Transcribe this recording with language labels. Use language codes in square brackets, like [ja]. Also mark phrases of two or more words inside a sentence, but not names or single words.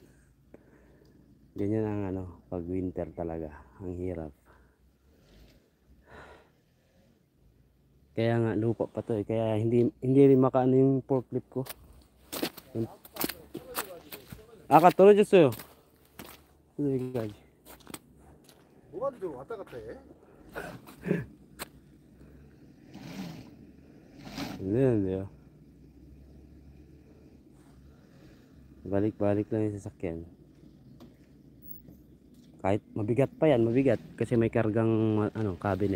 [tl] Ganyan ang ano, pag winter talaga. Ang hirap. Kaya nga lupa pa to eh. Kaya hindi rin makaano yung forklift ko. Katulad dyan sa'yo. [ko] 뭐가 좀 왔다 갔다 해? [tl] Hindi. Balik-balik lang yung sasakyan. Kahit mabigat pa yan, mabigat. Kasi may kargang ano, cabinet.